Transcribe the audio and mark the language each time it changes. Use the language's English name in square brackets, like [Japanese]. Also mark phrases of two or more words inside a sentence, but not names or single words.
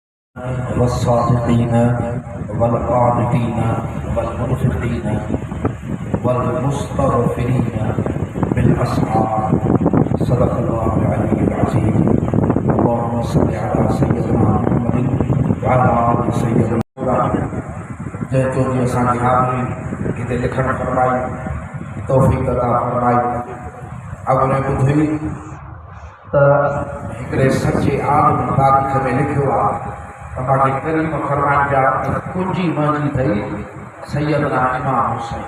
[Arabic] والصادقين والقانتين والمنفقين والمستغفرين بالأسحار. صدق الله العلي العظيم اللهم صل على سيدنا محمد وعلى آل سيدنا. [Sindhi] जंहिं जी असांजी हाज़िरी हिते लिखण फरमाई, तौफ़ीक़ अता फरमाई। अॻुणे ॿुधी त हिकिड़े सचे आलिम तारीख़ में लिखियो आहे त मांखे करीम फरमाइनि पिया त कुंजी मुंहिंजी अथई सैयदना इमाम हुसैन।